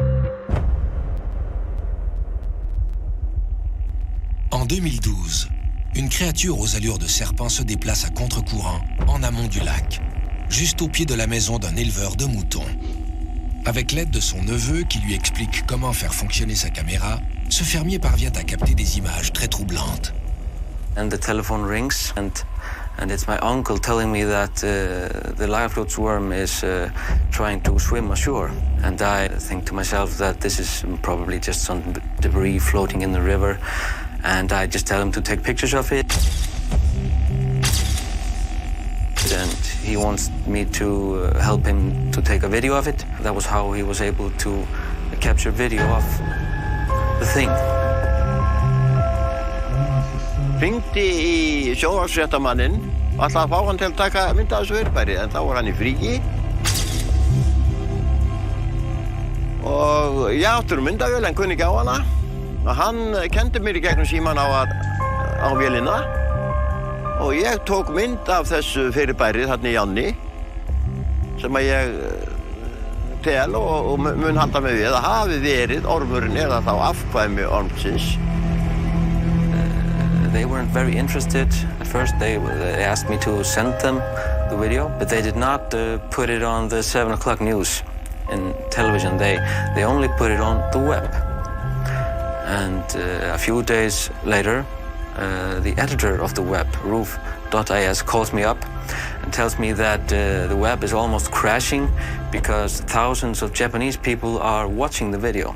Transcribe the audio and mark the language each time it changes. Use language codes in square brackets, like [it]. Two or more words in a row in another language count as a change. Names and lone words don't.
[fr] En 2012, une créature aux allures de serpent se déplace à contre-courant en amont du lac, juste au pied de la maison d'un éleveur de moutons. Avec l'aide de son neveu qui lui explique comment faire fonctionner sa caméra, ce fermier parvient à capter des images très troublantes. [en] And the telephone rings and it's my uncle telling me that the Lagarfljoy worm is trying to swim ashore. And I think to myself that this is probably just some debris floating in the river. And I just tell him to take pictures of it. And he wants me to help him to take a video of it. That was how he was able to capture video of the thing. [is] Hringdi í sjónvarpsfréttamanninn og ætlaði að fá hann til að taka mynd af þessu fyrirbæri, en þá var hann í fríi. Og ég áttur myndavél en kunni ekki á hana. Og hann kendi mér í gegnum síman á vélina. Og ég tók mynd af þessu fyrirbæri þarna í ánni, sem að ég tel og mun halda mig við að hafi verið ormurinn eða þá afkvæmi ormsins. [en] They weren't very interested at first. They asked me to send them the video, but they did not put it on the 7 o'clock news in television. They only put it on the web. And a few days later, the editor of the web, Roof.is, calls me up and tells me that the web is almost crashing because thousands of Japanese people are watching the video.